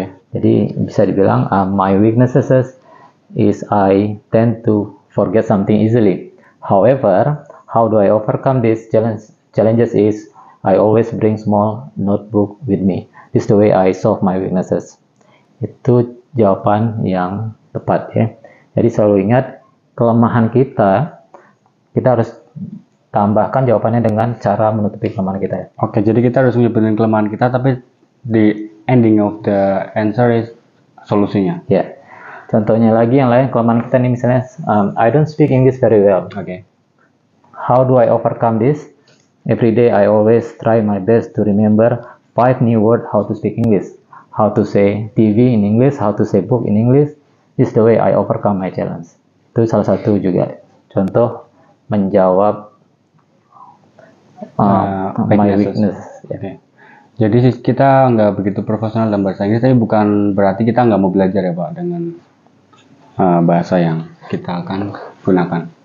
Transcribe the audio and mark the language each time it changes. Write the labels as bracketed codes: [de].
[id] Jadi bisa dibilang [en] my weaknesses is I tend to forget something easily. However, how do I overcome these challenges is I always bring small notebook with me. This is the way I solve my weaknesses. [id] Itu jawaban yang tepat ya. Jadi selalu ingat kelemahan kita harus tambahkan jawabannya dengan cara menutupi kelemahan kita ya. Jadi kita harus menyebutin kelemahan kita, tapi [en] the ending of the answer is [id] solusinya. Contohnya lagi yang lain, kelemahan kita nih misalnya [en] I don't speak English very well. How do I overcome this? Every day I always try my best to remember 5 new words how to speak English. How to say TV in English, how to say book in English. This is the way I overcome my challenge. [id] Itu salah satu juga contoh menjawab [en] my weakness. [id] Jadi kita nggak begitu profesional dalam bahasa Inggris, tapi bukan berarti kita nggak mau belajar ya Pak dengan bahasa yang kita akan gunakan.